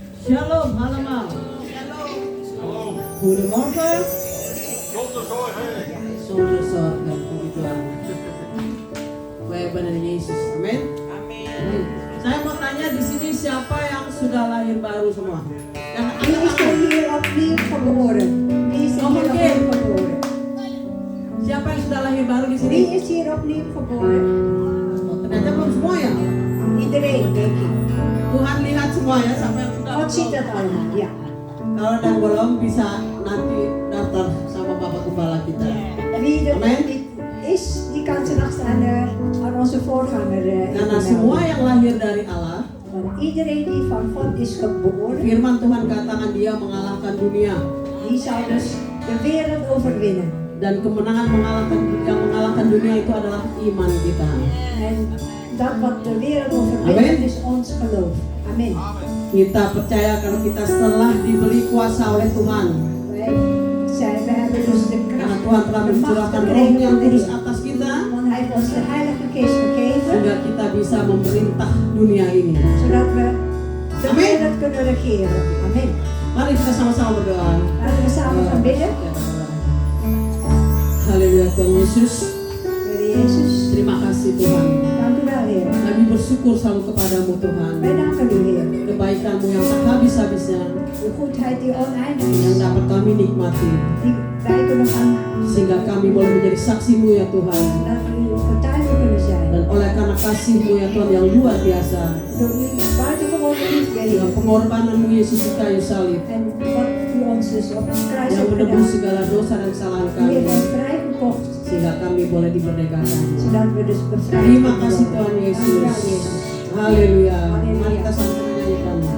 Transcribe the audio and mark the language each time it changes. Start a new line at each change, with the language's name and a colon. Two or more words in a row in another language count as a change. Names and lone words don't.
Dutch: Shalom allemaal. Goedemorgen. Zonder zorg
Indonesian: dan puji Tuhan. Baik benar Yesus. Amin. Amin. Saya mau tanya di sini siapa yang sudah lahir baru semua? Yang
Dutch: Wie is er hier opnieuw geboren? Wie is er hier opnieuw geboren?
Indonesian: Siapa yang sudah lahir baru di sini?
Dutch: Wie is hier opnieuw geboren?
Indonesian: Oh, ternyata belum semua ya.
Dutch: Iedereen, denk ik.
Indonesian: Tuhan lihat semua ya siapa yang sudah.
Dutch: God ziet dat allemaal, ja.
Indonesian: Kalau yang belum bisa nanti daftar sama Bapak Gembala kita.
Dutch: Wie er Amen. nog niet is, die kan zich nog aan onze voorganger
Indonesian: Karena semua yang lahir dari Allah,
Dutch: Want iedereen die van God is geboren,
Indonesian: firman Tuhan katakan dia mengalahkan dunia.
Dutch: die zal dus de wereld overwinnen.
Indonesian: Dan kemenangan yang mengalahkan dunia itu adalah iman kita.
Dutch: En dat wat de wereld overwint is ons geloof. Amen.
Indonesian: Kita percaya kalau kita setelah diberi kuasa oleh Tuhan,
Dutch: We hebben dus de
Indonesian: karena
Dutch: kracht,
Indonesian: Tuhan telah
Dutch: de macht
Indonesian: mencurahkan Roh
Dutch: gekregen
Indonesian: yang
Dutch: van de
Indonesian: kudus
Dutch: Heer.
Indonesian: atas kita,
Dutch: Want Hij heeft ons de Heilige Geest gegeven,
Indonesian: sehingga kita bisa memerintah dunia ini.
Dutch: zodat we de Amen. wereld kunnen regeren. Amen.
Indonesian: Mari kita sama-sama berdoa.
Dutch: Laten we samen gaan bidden.
Indonesian: Haleluya Tuhan Yesus.
Dutch: Heer Jezus,
Indonesian: Terima kasih Tuhan.
Dutch: dank u wel Heer.
Indonesian: Kami bersyukur selalu kepadamu Tuhan.
Dutch: Wij danken u Heer.
Indonesian: Kebaikanmu yang tak habis-habisnya
Dutch: De goedheid die oneindig
Indonesian: yang
Dutch: is,
Indonesian: dapat kami nikmati.
Dutch: die wij kunnen gaan,
Indonesian: Sehingga kami boleh menjadi saksimu ya Tuhan.
Dutch: dat we uw getuigen kunnen zijn.
Indonesian: Dan oleh karena kasihmu ya Tuhan yang luar biasa,
Dutch: Door uw buitengewone liefde
Indonesian: dengan
Dutch: Heer.
Indonesian: pengorbananmu Yesus di kayu salib
Dutch: En wat u ons dus op het kruis
Indonesian: yang
Dutch: hebt
Indonesian: menebus
Dutch: gedaan.
Indonesian: segala dosa dan kesalahan
Dutch: U
Indonesian: kami,
Dutch: heeft ons vrijgekocht,
Indonesian: sehingga kami boleh diberdekakan.
Dutch: zodat we dus bevrijd
Indonesian: Terima
Dutch: kunnen
Indonesian: kasih
Dutch: worden.
Indonesian: Tuhan
Dutch: Dank u
Indonesian: Yesus.
Dutch: wel Jezus.
Indonesian: Haleluya.
Dutch: Haleluya.
Indonesian: Mari kita sama menyanyikan.